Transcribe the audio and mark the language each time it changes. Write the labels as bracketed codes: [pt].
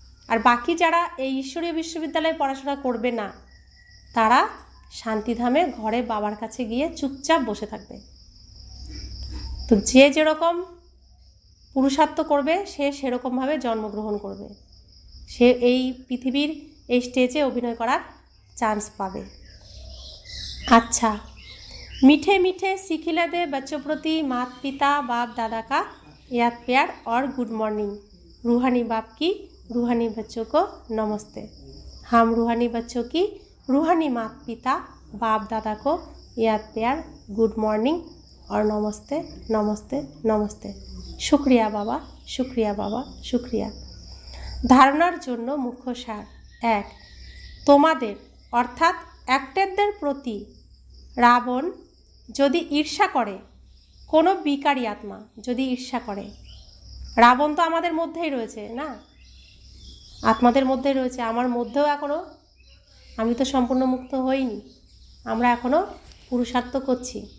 [bn] আর বাকি যারা এই ঈশ্বরীয় বিশ্ববিদ্যালয়ে পড়াশোনা করবে না তারা শান্তিধামে ঘরে বাবার কাছে গিয়ে চুপচাপ বসে থাকবে। তো যে যেরকম পুরুষার্থ করবে সে সেরকমভাবে জন্মগ্রহণ করবে, সে এই পৃথিবীর এই স্টেজে অভিনয় করার চান্স পাবে। [hi] अच्छा, मीठे मीठे सिखिला दे बच्चों प्रति माता पिता बाप दादा का याद प्यार और गुड मॉर्निंग। रूहानी बाप की रूहानी बच्चों को नमस्ते। हम रूहानी बच्चों की रूहानी माता पिता बाप दादा को याद प्यार, गुड मॉर्निंग और नमस्ते नमस्ते नमस्ते। शुक्रिया बाबा, शुक्रिया बाबा, शुक्रिया। [bn] धारणार जन्य मुख्य सार एक, তোমাদের অর্থাৎ অ্যাক্টরদের প্রতি রাবণ যদি ঈর্ষা করে, কোনো বিকারী আত্মা যদি ঈর্ষা করে, রাবণ তো আমাদের মধ্যেই রয়েছে না, আত্মাদের মধ্যেই রয়েছে, আমার মধ্যেও এখনও, আমি তো সম্পূর্ণ মুক্ত হইনি, আমরা এখনও পুরুষার্থ করছি।